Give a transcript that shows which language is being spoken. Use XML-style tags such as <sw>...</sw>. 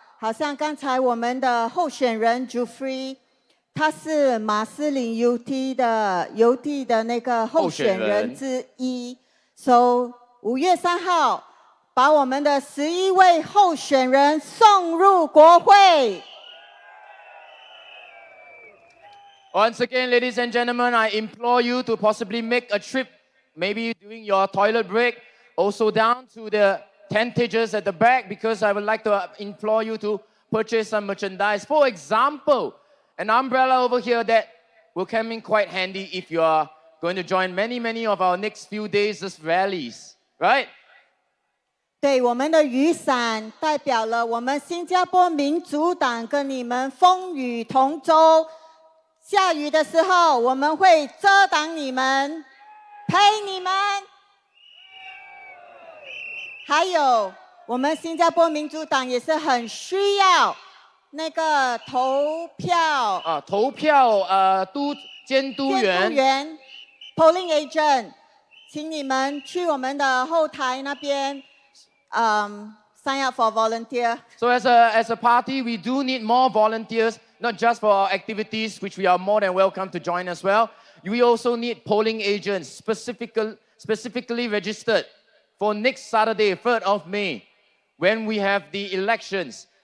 <zh>好像刚才我们的候选人 Jufrey， 他是马斯林邮递的那个候选人之一。 So 5月3号，把我们的11位候选人送入国会。</zh> <en>Once again, ladies and gentlemen, I implore you to possibly make a trip, maybe during your toilet break, also down to the tentages at the back, because I would like to implore you to purchase some merchandise. For example, an umbrella over here that will come in quite handy if you are going to join many of our next few days' rallies, right?</en> <zh>对，我们的雨伞代表了我们新加坡民主党跟你们风雨同舟。下雨的时候，我们会遮挡你们，陪你们。还有，我们新加坡民主党也是很需要那个投票监督员 polling agent， 请你们去我们的后台那边</zh> <en>sign up for volunteer. So as a party, we do need more volunteers, not just for our activities, which we are more than welcome to join as well. We also need polling agents specifically registered for next Saturday, 3rd of May, when we have the elections.</en>